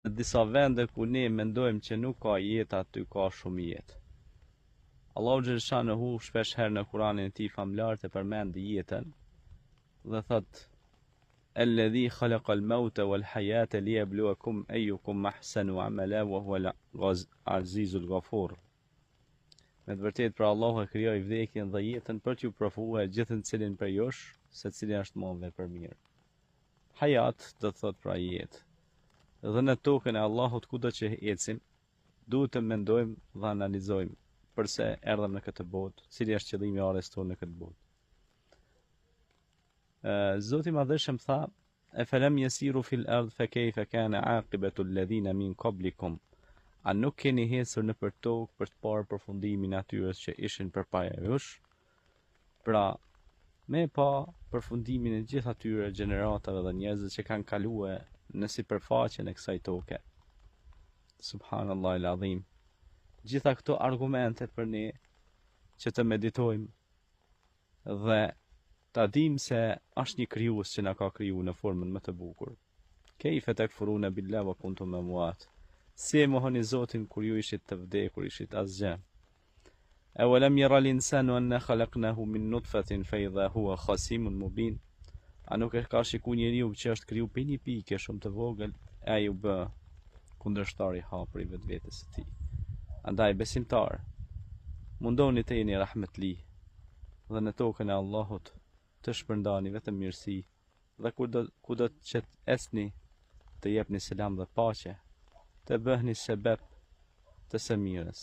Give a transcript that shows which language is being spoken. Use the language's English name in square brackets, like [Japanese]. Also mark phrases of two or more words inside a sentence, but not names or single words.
[Albanian] disa vende ku ne mendojmë që nuk ka jetë, aty ka shumë jetë. [Arabic] الله جل شأنه [Albanian] shpesh herë në Kur'anin e tij famlar të përmend jetën dhe thot: [Arabic] "الذي خلق الموت والحياة ليبلوكم أيكم أحسن عملا وهو العزيز الغفور." [Albanian] Me të vërtetë pra Allahu e krijoi vdekjen dhe jetën për t'ju provuar gjithën cilin për jush, se cili është më vepër mirë. Hayat do të thot pra jetë. Dhe në tokën e Allahut kudo që ecim, duhet të mendojmë dhe analizojmë përse erdhëm në këtë botë, cili është qëllimi i ardhes tonë në këtë botë. [Arabic] Zoti i Madhëshëm tha: "أفلم يسيروا في الأرض فكيف كان عاقبة الذين من قبلكم." [Albanian] A nuk keni hecur në për tokë për të parë përfundimin e atyre që ishin përpara jush? Pra, me pa përfundimin e gjithë atyre gjeneratave dhe njerëzve që kanë kaluar në sipërfaqen e kësaj toke. [Arabic] سبحان الله العظيم. [Albanian] Gjitha këto argumente për ne që të meditojmë dhe ta dim se është një krijues që na ka kriju në formën më të bukur. [Arabic] كيف تكفرون بالله وكنتم أمواتا. [Albanian] Si e mohoni Zotin kur ju ishit të vdekur, ishit asgjë. [Arabic] أولم ير الإنسان أنا خلقناه من نطفة فإذا هو خصيم مبين. [Albanian] A nuk e ka shikuar njeriu që është kriju për një pikë shumë të vogël, e ai u bë kundërshtar i hapur i vetvetes së tij. Andaj besimtar, mundoni të jeni rahmetli dhe në tokën e Allahut të shpërndani vetëm mirësi dhe kudo që esni të jepni selam dhe paqe, të bëhni sebeb të së mirës.